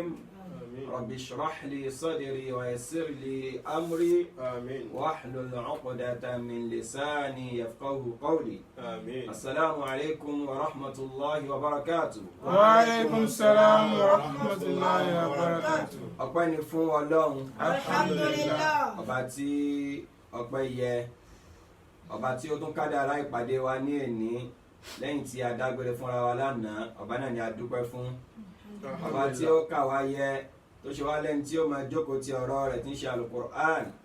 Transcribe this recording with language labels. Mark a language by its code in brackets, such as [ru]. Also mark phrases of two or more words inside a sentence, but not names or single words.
[ar] رب اشرح لي صدري ويسر لي أمري واحلل عقدة من لساني يفقه قولي. السلام عليكم ورحمة الله وبركاته. وعليكم السلام ورحمة الله وبركاته. [yo] ọpẹ́ ni fún Ọlọ́run. Alhamdulillah. ọba tí ọpẹ́ yẹ, ọba tí ó tún kádàrá ìpàdé wa ní èní lẹ́yìn tí a dágbére fúnra wa lánàá. ọba náà ni a dúpẹ́ fún. ọba tí ó kà wá yẹ tó ṣe wá lẹ́ni tí ó máa jókòó ti ọ̀rọ̀ rẹ̀ tí ń ṣe alukur'an.